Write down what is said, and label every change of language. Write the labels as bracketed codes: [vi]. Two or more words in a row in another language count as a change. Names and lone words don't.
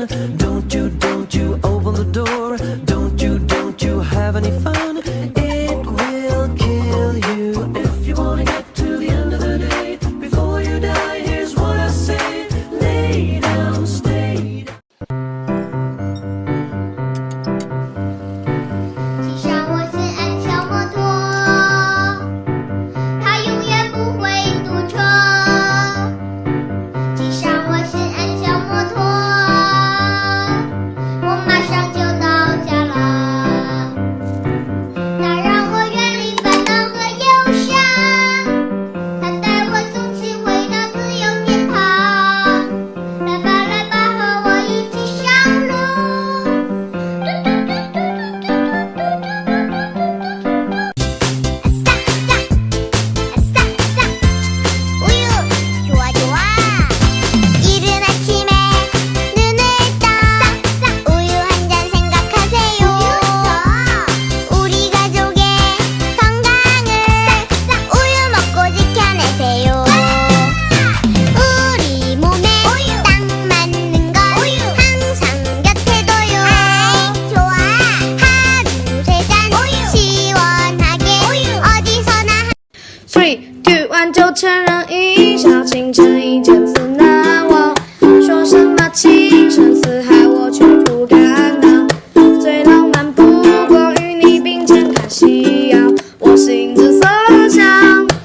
[en] Don't you open the door. Don't you have any fun. It will kill you. If you wanna get to the end of the day before you die, here's what I say. Lay down, stay down. [zh] 骑上我心爱小摩托，它永远不会堵车。骑上我心爱小摩托，我马上就到家了。它让我远离烦恼和忧伤，它带我走进回到自由天堂。来吧来吧，和我一起上路。 [ko] 우유 좋아 좋아. 이른 아침에 눈을 떠 우유 한 잔 생각하세요. 우리 가족의 건강을 우유 먹고 지켜내세요. 우리 몸에 딱 맞는 건 항상 곁에 둬요. 좋아. 하루 세 잔 시원하게 어디서나 [zh] 3、2、1 就承认一笑倾城，一见自难忘。说什么情深似海，我却不敢当。最浪漫不过与你并肩看夕阳，我心之所向。